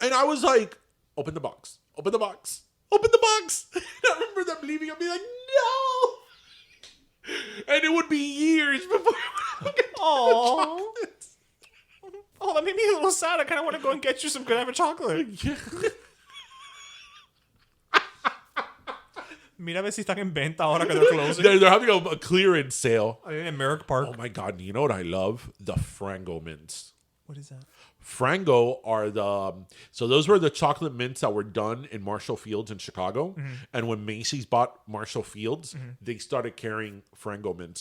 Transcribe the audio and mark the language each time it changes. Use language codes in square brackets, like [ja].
[en] And I was like, open the box. Open the box. Open the box. And I remember them leaving and being like, no. And it would be years before I would get chocolates. Oh, that made me a little sad. I kind of want to go and get you some Godiva chocolate. Yeah. [es] Mira a ver si están en venta ahora que [en] they're closing. They're having a clearance sale. In Merrick Park. Oh my God. You know what I love? The Frango mints. What is that? Frango are so those were the chocolate mints that were done in Marshall Fields in Chicago. Mm-hmm. And when Macy's bought Marshall Fields, they started carrying Frango mints.